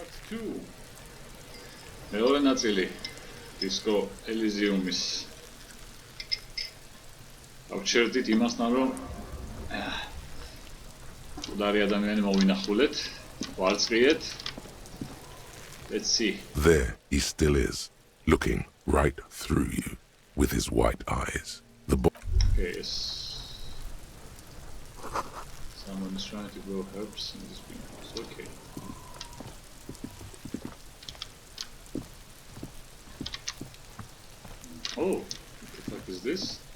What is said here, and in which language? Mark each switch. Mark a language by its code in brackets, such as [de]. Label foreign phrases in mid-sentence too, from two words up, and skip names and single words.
[ka] მეორე ნაწილი Disco Elysium-ის. ავჩერდით იმასთან, რომ მკვდარი ადამიანი მოვინახულეთ, ვარწყიეთ. [en] Let's see. There he still is, looking right through you with his white eyes. Okay, yes. Someone is trying to grow herbs in this greenhouse. Okay. Oh, what the fuck is this?